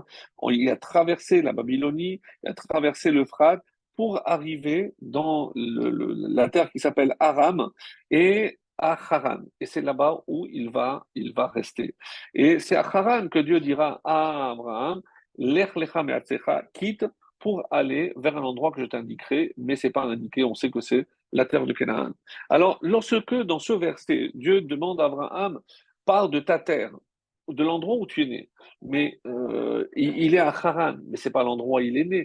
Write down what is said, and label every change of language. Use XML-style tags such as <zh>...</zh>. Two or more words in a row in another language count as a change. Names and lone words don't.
<fr>Il a traversé la Babylonie, il a traversé l'Euphrate pour arriver dans la terre qui s'appelle Aram et à Haran. Et c'est là-bas où il va rester. Et c'est à Haran que Dieu dira à Abraham,</fr> <he>לך לך מארצך,</he> <fr>quitte pour aller vers un endroit que je t'indiquerai, mais c'est pas indiqué, on sait que c'est la terre de Canaan. Alors, lorsque dans ce verset, Dieu demande à Abraham, parle de ta terre, de l'endroit où tu es né, mais il est à Haran, mais c'est pas l'endroit où il est né.</fr>